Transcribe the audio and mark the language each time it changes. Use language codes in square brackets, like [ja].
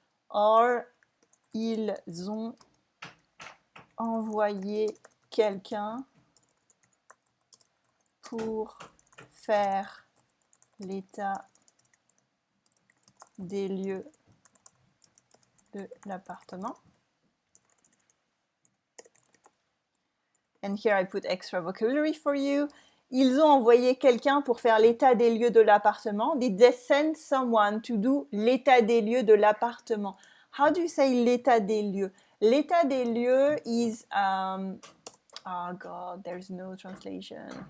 [fr] Or, ils ont envoyé quelqu'un pour faire l'état des lieux de l'appartement. [en] and here I put extra vocabulary for you. [fr] Ils ont envoyé quelqu'un pour faire l'état des lieux de l'appartement. [en] Did they send someone to do [fr] l'état des lieux de l'appartement? [en] How do you say l'état des lieux? L'état des lieux is, oh God, there's no translation.